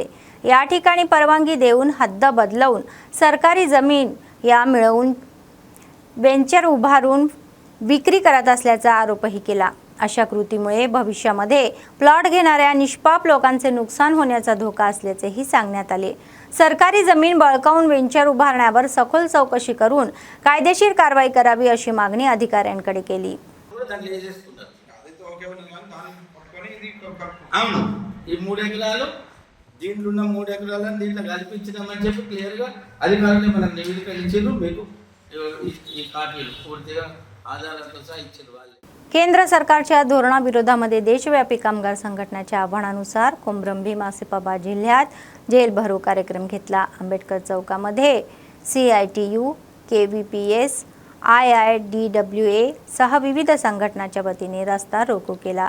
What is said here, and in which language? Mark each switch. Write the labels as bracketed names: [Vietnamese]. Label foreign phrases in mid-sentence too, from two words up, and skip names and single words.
[Marathi] या ठिकाणी परवानगी देऊन हद्द बदलवून सरकारी जमीन या मिळवून वेंचर उभारून विक्री करत असल्याचा आरोपही केला. अशा कृतीमुळे भविष्यामध्ये प्लॉट घेणाऱ्या निष्पाप लोकांचे नुकसान होण्याचा धोका असल्याचेही सांगण्यात आले. सरकारी जमीन बळकावून वेंचर उभारण्यावर सखोल चौकशी करून कायदेशीर कारवाई करावी अशी मागणी अधिकाऱ्यांकडे केली. [Telugu] అవును ఈ 3 ఎకరాలు దీంట్లో ఉన్న 3 ఎకరాలను దీంట్లో కల్పించడమని చెప్పి క్లియర్గా అధికారులు మనకు నివేదిక ఇచ్చారు. మీకు ఈ కాపీలు పూర్తిగా ఆధారాలతో సహా ఇచ్చారు వాళ్ళు. [Marathi] केंद्र सरकारच्या धोरणाविरोधामध्ये देशव्यापी कामगार संघटनेच्या आव्हानानुसार कोमरंबी मासिपाबाद जिल्ह्यात जेल भरो कार्यक्रम घेतला. आंबेडकर चौकामध्ये CITU, KVPS, IIDWA सह विविध संघटनांच्या वतीने रस्ता रोको केला.